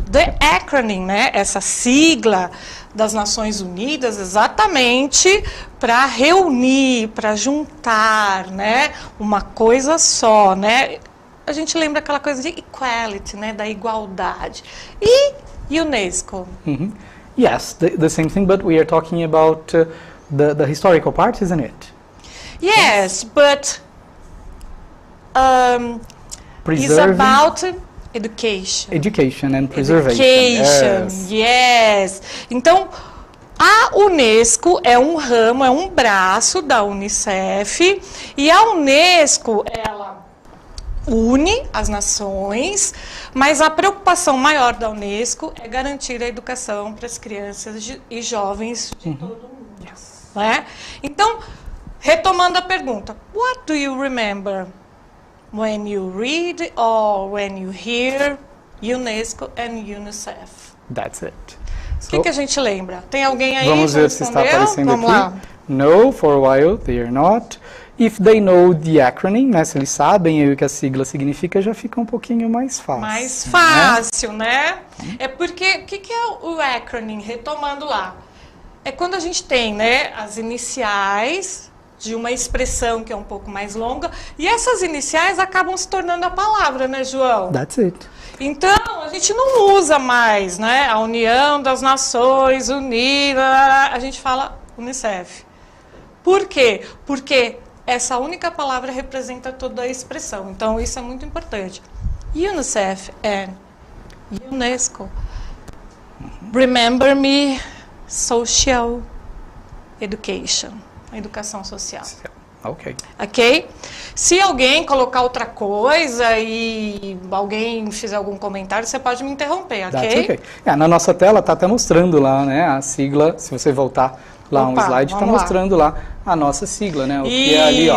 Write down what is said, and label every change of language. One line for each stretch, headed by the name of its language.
English: The acronym,
Portuguese: né, essa sigla das Nações Unidas, exatamente para reunir, para juntar, né, uma coisa só, né. A gente lembra aquela coisa de equality, né, da igualdade. E UNESCO?
English: Yes, the same thing, but we are talking about the historical part, isn't it? Yes, but it's about education. Education and preservation. Education, yes.
Portuguese: Então, a UNESCO é um ramo, é um braço da UNICEF, e a UNESCO, ela une as nações, mas a preocupação maior da Unesco é garantir a educação para as crianças e jovens de todo o mundo. Né? Então, retomando a pergunta,
English: what do you remember when you read or when you hear UNESCO and UNICEF? That's it.
Portuguese: O que a gente lembra? Tem alguém aí? Vamos ver se está aparecendo Vamos aqui. lá.
English: No, for a while, they are not. If they know the acronym,
Portuguese: né, se eles sabem aí o que a sigla significa, já fica um pouquinho mais fácil. Mais fácil, né? É porque, o que é o acronym? Retomando lá. É quando a gente tem, né, as iniciais de uma expressão que é um pouco mais longa, e essas iniciais acabam se tornando a palavra, né, João?
English: That's it.
Portuguese: Então, a gente não usa mais, né, a União das Nações Unidas, a gente fala UNICEF. Por quê? Porque essa única palavra representa toda a expressão. Então, isso é muito importante.
English: UNICEF and UNESCO. Remember me, social education.
Portuguese: Educação social.
English: Ok. Ok?
Portuguese: Se alguém colocar outra coisa e alguém fizer algum comentário, você pode me interromper, ok?
English: That's okay.
Portuguese: Na nossa tela está até mostrando lá, né, a sigla, se você voltar lá um slide, está mostrando lá a nossa sigla, né? O que é ali, ó.